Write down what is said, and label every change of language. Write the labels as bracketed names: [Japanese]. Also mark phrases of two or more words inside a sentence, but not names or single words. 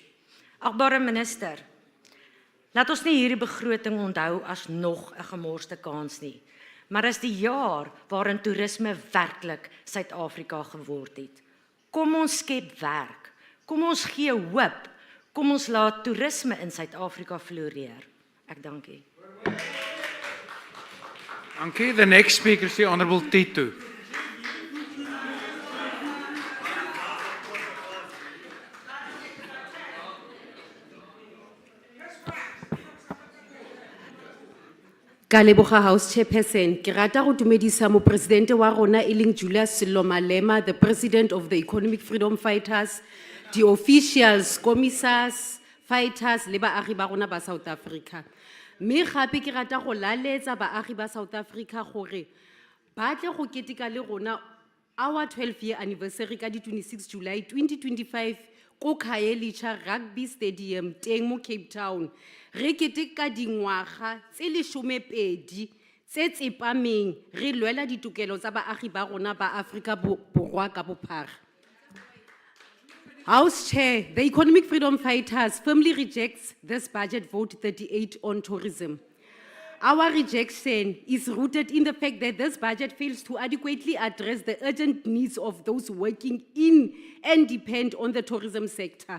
[Afrikaans] Agbare minister, laat ons nie hierdie begroting onthou as nog 'n gemorste kans nie, maar as die jaar waarin toerisme werklik Suid-Afrika geword het. Kom ons skep werk, kom ons gee hoop, kom ons laat toerisme in Suid-Afrika floreer. Ek dank u. Dankie. [English] The next speaker is the Honourable Tito. [Tswana] Ka leboga [English] House Chairperson, [Tswana] ke rata go dumedisa mopresidente wa rona e leng Julius Sello Malema, [English] the President of the Economic Freedom Fighters, the officials, commissars, fighters, [Tswana] le baagi ba rona ba South Africa. Mme gape ke rata go laletsa baagi ba South Africa gore ba tle go keteka le rona [English] our 12-year anniversary [Tswana] ka di 26 July 2025 ko Khayelitsha Rugby Stadium teng mo Cape Town. Re keteka dingwaga tse 12 tse tsepameng re lwela ditokelo tsa baagi ba rona ba Afrika Borwa ka bophara. [English] House Chair, the Economic Freedom Fighters firmly rejects this budget vote 38 on tourism. Our rejection is rooted in the fact that this budget fails to adequately address the urgent needs of those working in and depend on the tourism sector.